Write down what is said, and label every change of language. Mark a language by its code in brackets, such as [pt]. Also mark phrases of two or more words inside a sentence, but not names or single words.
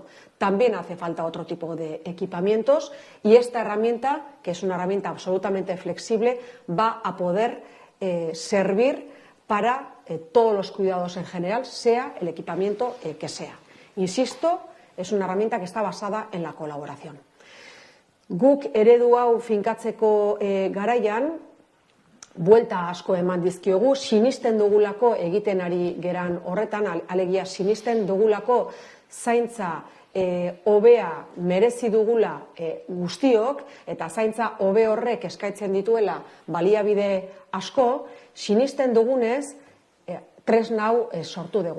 [es] También hace falta otro tipo de equipamientos y esta herramienta, que es una herramienta absolutamente flexible, va a poder servir para todos los cuidados en general, sea el equipamiento que sea. Insisto, es una herramienta que está basada en la colaboración. [eu] Guk eredu hau finkatzeko garaian, buelta asko eman dizkiogu, sinisten dugulako egiten ari geran horretan, alegia sinisten dugulako zaintza hobea merezi dugula guztiok, eta zaintza hobe horrek eskaintzen dituela baliabide asko, sinisten dugunez tresna hau sortu dugu.